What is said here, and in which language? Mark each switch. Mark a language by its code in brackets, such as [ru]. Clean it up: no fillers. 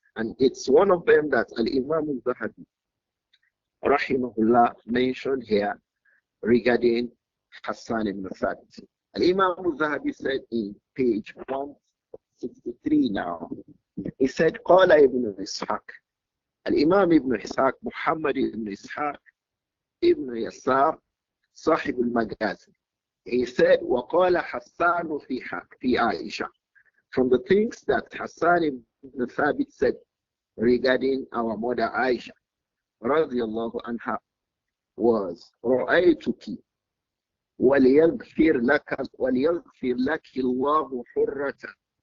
[en] And it's one of them that Imām Adh-Dhahabi, rahimahullah, mentioned here regarding Hassan ibn Thabit. Imām Adh-Dhahabi said in page 163 now, he said, [ar] قال ابن إسحاق, [en] Imam ibn Ishaq, Muhammad ibn Ishaq, ibn Yasar, [ar] صاحب المغازي. [en] He said, [ar] وقال حسان في عائشة. [en] From the things that Hassan ibn Thabit said regarding our mother Āishah, radiyallahu anha, was [ar] رأيتك وليغفر لك الله حرة.